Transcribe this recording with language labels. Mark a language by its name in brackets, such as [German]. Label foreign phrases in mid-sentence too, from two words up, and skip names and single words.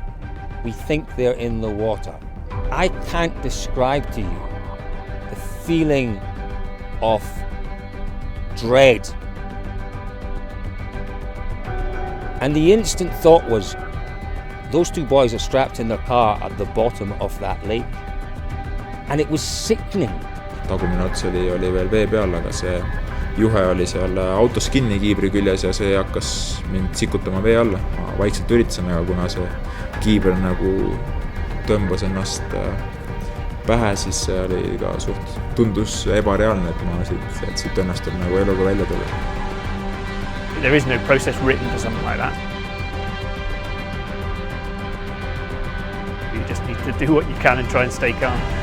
[English] We think they're in the water. I can't describe to you the feeling of dread. And the instant thought was, those two boys are strapped in their car at the bottom of that lake. And it was sickening. [Estonian] Tagumine ots oli veel vee peal, aga see juhe oli seal autos kinni kiibri küljes ja see hakkas mind sikutama vee alla. Ma vaikselt üritasin, aga kuna see kiiber nagu tõmbas ennast pähe, siis see oli ka tundus ebareaalne, et ma siit õnnestab nagu eluga välja tulla. [English] There is no process written for something like that. You just need to do what you can and try and stay calm.